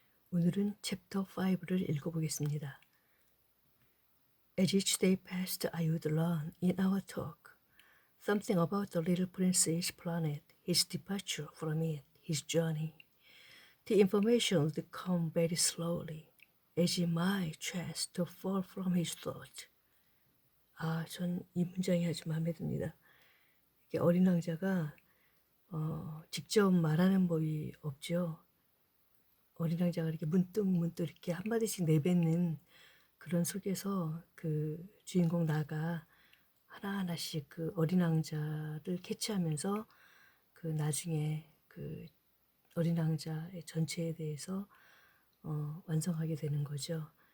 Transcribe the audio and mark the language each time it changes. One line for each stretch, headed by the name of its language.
Korean: 오늘은 챕터 5를 읽어보겠습니다.
English: As each day passed, I would learn in our talk something about the little prince's planet, his departure from it, his journey. The information would come very slowly, as in my chance to fall from his thought.
Korean: 전 이 문장이 아주 마음에 듭니다. 이게 어린 왕자가 직접 말하는 법이 없죠. 어린 왕자가 이렇게 문득 이렇게 한마디씩 내뱉는 그런 속에서 그 주인공 나가 하나하나씩 그 어린 왕자를 캐치하면서 그 나중에 그 어린 왕자의 전체에 대해서 완성하게 되는 거죠.